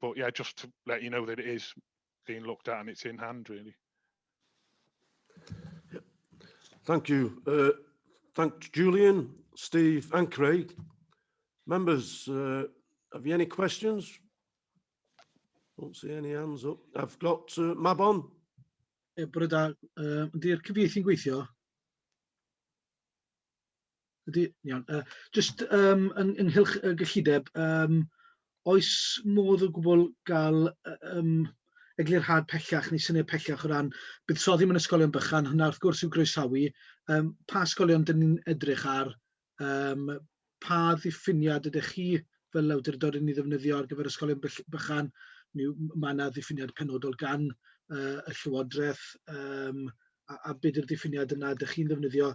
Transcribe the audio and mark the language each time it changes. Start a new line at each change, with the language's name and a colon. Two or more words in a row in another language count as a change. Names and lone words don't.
English: But yeah, just to let you know that it is being looked at and it's in hand, really. Thank you. Thank Julian, Steve and Craig. Members, have you any questions? Don't see any hands up. I've got Mabon.
Welsh: Bore da, ydy'r cyfieithu'n gweithio? Iawn. Just ynghylch y gyllideb, oes modd o gwbl gael eglurhad pellach neu syniad pellach o ran buddsoddi mewn ysgolion bychan, hynna wrth gwrs yw groesawu, pa ysgolion dyn ni'n edrych ar, pa ddiffiniad ydych chi fel awdurdod yn ei ddefnyddio ar gyfer ysgolion bychan, mae yna ddiffiniad penodol gan y Llywodraeth, a beth yw'r diffiniad yna ydych chi'n ddefnyddio.